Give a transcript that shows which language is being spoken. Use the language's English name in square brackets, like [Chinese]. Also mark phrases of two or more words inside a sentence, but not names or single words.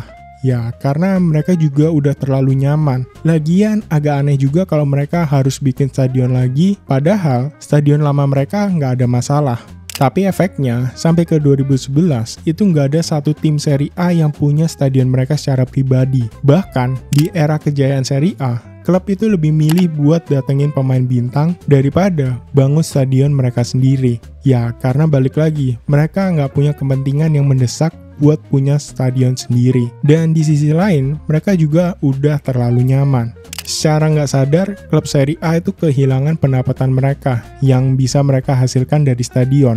[Indonesian] Ya, karena mereka juga udah terlalu nyaman. Lagian agak aneh juga kalau mereka harus bikin stadion lagi, padahal stadion lama mereka nggak ada masalah. Tapi efeknya, sampai ke 2011, itu nggak ada satu tim Serie A yang punya stadion mereka secara pribadi. Bahkan, di era kejayaan Serie A, klub itu lebih milih buat datengin pemain bintang daripada bangun stadion mereka sendiri. Ya, karena balik lagi, mereka nggak punya kepentingan yang mendesak buat punya stadion sendiri. Dan di sisi lain, mereka juga udah terlalu nyaman. Secara nggak sadar, klub Serie A itu kehilangan pendapatan mereka yang bisa mereka hasilkan dari stadion.